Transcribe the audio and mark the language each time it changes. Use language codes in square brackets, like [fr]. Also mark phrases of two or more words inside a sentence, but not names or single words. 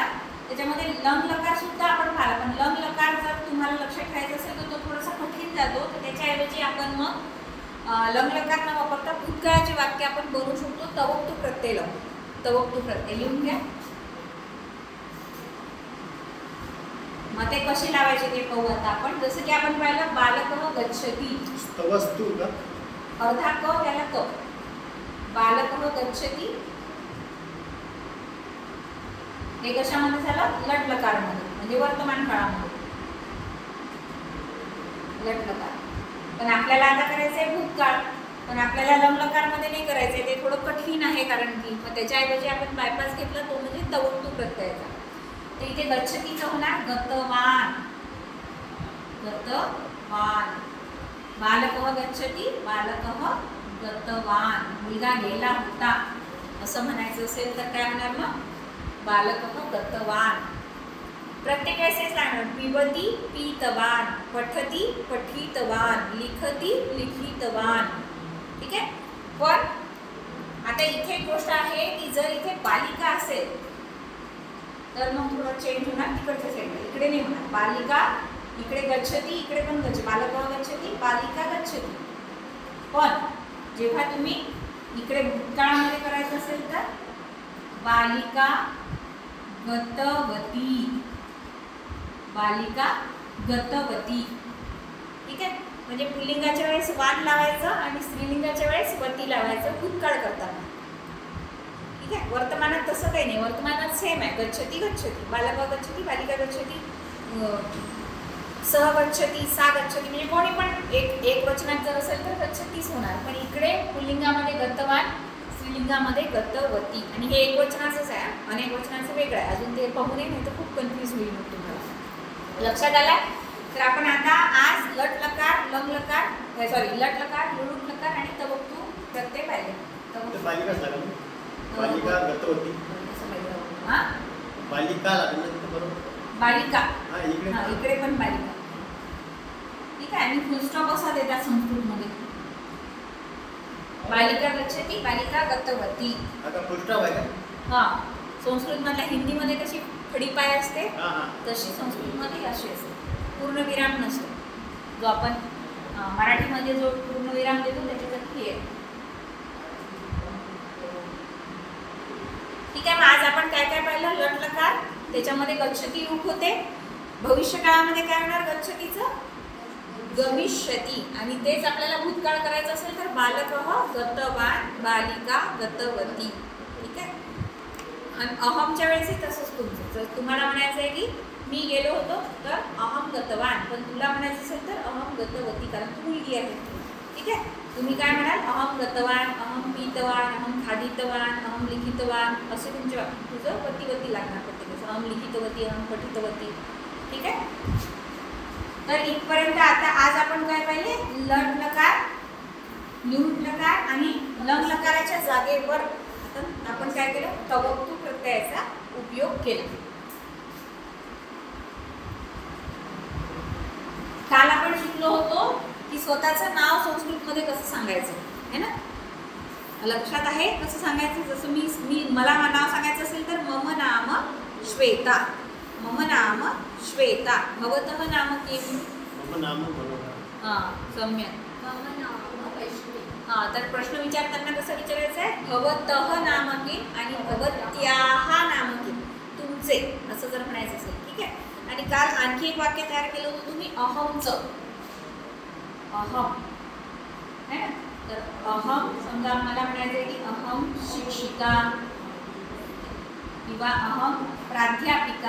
[mr] त्याच्यामध्ये लंग लकार सुद्धा आपण पाहिला. पण लंग लकार जर तुम्हाला लक्षात ठेवायचं असेल तर तो थोडासा कठीण जातो. तर त्याच्याऐवजी आपण मग लंग लकार न वापरता भूतकाळाचे वाक्य आपण बनवू शकतो. तवक्तु प्रत्यय लावून. तवक्तु प्रत्यय लिहून घ्या. मग ते कसे लावायचे ते पाहू आता आपण. जसं की आपण पाहिलं [sa] बालकः गच्छति. [mr] वस्तू का अर्धा क त्याला क. [sa] बालकः गच्छति [mr] हे कशामध्ये झालं. लट लकारमध्ये म्हणजे वर्तमान काळामध्ये लट लकार. पण आपल्याला आता करायचं आहे भूतकाळ. पण आपल्याला लंग लकारमध्ये नाही करायचं आहे. ते थोडं कठीण आहे कारण की मग त्याच्याऐवजी आपण बायपास घेतला तो म्हणजे तवक्तु प्रत्ययाचा. तर इथे गच्छतीचं होणार गतवान. गतवान. [sa] बालकः गच्छति बालकः गतवान. [mr] मुलगा गेला होता असं म्हणायचं असेल तर काय होणार मग [sa] बालकः गतवान. [mr] प्रत्येक वेळेस सांगणार. [sa] पिबती पीतवान. पठती पठितवान. लिखती लिखितवान. [mr] ठीक आहे. पण आता इथे एक गोष्ट आहे की जर इथे बालिका असेल तर मग थोडं चेंज होणार तिकडच्या साईडला. इकडे नाही होणार. बालिका इकडे गच्छती, इकडे पण गच्छती, [sa] बालकः गच्छती, बालिका गच्छती. [mr] पण जेव्हा तुम्ही इकडे भूतकाळामध्ये करायचं असेल तर [sa] बालिका गतवती, बालिका गतवती. [mr] ठीक आहे, म्हणजे पुल्लिंगाच्या वेळेस वान लावायचं आणि स्त्रीलिंगाच्या वेळेस वती लावायचं भूतकाळ करताना. ठीक आहे, वर्तमानात तसं काही नाही, वर्तमानात सेम आहे. [sa] गच्छती गच्छती, बालकः गच्छती, बालिका गच्छती, सह गच्छती, सा गच्छती. [mr] म्हणजे कोणी पण एक वचनात जर असेल तर गच्छतीच होणार. पण इकडे पुल्लिंगामध्ये गतवान, स्त्रीलिंगामध्ये गतवती. आणि हे एक वचनाचंच आहे, अनेक वचनाचं वेगळं आहे. अजून ते पाहू नये, नाही तर खूप कन्फ्यूज होईल मग तुम्हाला. लक्षात आलाय? तर आपण आता आज लट लकार, लंग लकार, सॉरी लट लकार, लुलूट लकार आणि तवक्तू प्रत्यय पाहिले. ते बालिकाच लागेल ना? बालिका गतवती. हां, बालिका लागेल ना तिथं बरोबर? बालिका. हां, इकडे हां, इकडे पण बालिका. ठीक आहे, आणि फुलस्टॉप असा देतात संस्कृतमध्ये. [sa] बालिका गच्छती, बालिका गतवती. [mr] आता फुलस्टॉप आहे का? हां, संस्कृतमधल्या हिंदीमध्ये कशी खडीपाय असते हां हां. तशी संस्कृतमध्ये अशी असते, पूर्ण विराम नसतो. जो आपण मराठीमध्ये जो पूर्ण विराम देतो त्याच्यासाठी हे. ठीक आहे, मग आज आपण काय काय पाहिलं? लट लकार, त्याच्यामध्ये गच्छती रूप होते. भविष्यकाळामध्ये काय होणार गच्छतीचं? गमिष्यती. आणि तेच आपल्याला भूतकाळ करायचं असेल तर [sa] बालकः गतवान, बालिका गतवती. [mr] ठीक आहे, आणि अहमच्या वेळेसही तसंच तुमचं. जर तुम्हाला म्हणायचं आहे की मी गेलो होतो तर [sa] अहम गतवान, [mr] पण तुला म्हणायचं असेल तर [sa] अहम गतवती, [mr] कारण तू मुलगी आहे. ठीक आहे, तुम्ही काय म्हणाल? [sa] अहम गतवान, अहम पीतवान, अहम खादितवान, अहम लिखितवान, [mr] असे तुमच्या तुझं वतीवती लागणार प्रत्येकाचं. [sa] अहम लिखितवती, अहम पठितवती. [mr] ठीक आहे, तर इथपर्यंत आता आज आपण काय पाहिले? लट लकार, लुट लकार आणि लंग लकाराच्या जागेवर आपण काय केलं? तवक्तू प्रत्ययाचा उपयोग केला. काल आपण शिकलो होतो की स्वतःचं नाव संस्कृतमध्ये कसं सांगायचं [hi] है ना? [mr] लक्षात आहे कसं सांगायचं? जसं मी मला नाव सांगायचं असेल तर [sa] मम नाम श्वेता, मम नाम श्वेता. भवतः नाम किम? मम नाम मनोहर. [mr] हां, सम्यक. हां, तर प्रश्न विचारताना कसं विचारायचं आहे? [sa] भवतः नाम किम [mr] आणि [sa] भवत्याः नाम किम, [mr] तुमचे, असं जर म्हणायचं असेल. ठीक आहे, आणि काल आणखी एक वाक्य तयार केलं होतं तुम्ही अहमचं. अहम [hi] है ना? [mr] तर अहम समजा मला म्हणायचं आहे की [sa] अहम शिक्षिका [mr] किंवा [sa] अहम प्राध्यापिका.